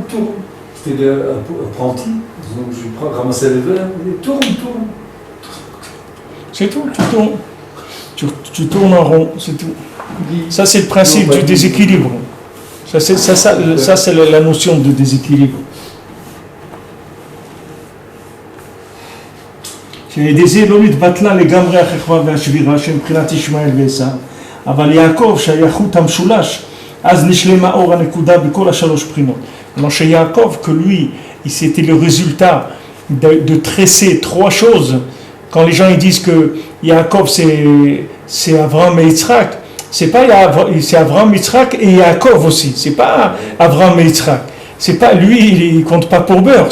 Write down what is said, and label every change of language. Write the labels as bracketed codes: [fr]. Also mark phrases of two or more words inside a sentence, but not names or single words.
[fr] C'était un apprenti, donc je ramassais les verres, il disait tourne. C'est tout, tu tournes. Tu tournes en rond, c'est tout. Ça, c'est le principe du déséquilibre. Ça, c'est la notion de déséquilibre. [he] דזה לא נתבטלה לגמרי החכמה והשבירה שמבחינת ישמעאל ועשיו, אבל יעקב שהיה חוט המשולש, אז נשלמה אור הנקודה בכל השלוש בחינות. [fr] Alors chez Yaakov, que lui, c'était le résultat de tresser trois choses. Quand les gens ils disent que Yaakov c'est Abraham et Yitzhak, c'est Abraham, Yitzhak et Yaakov aussi. C'est pas Abraham et Yitzhak. C'est pas lui, il compte pas pour beurre.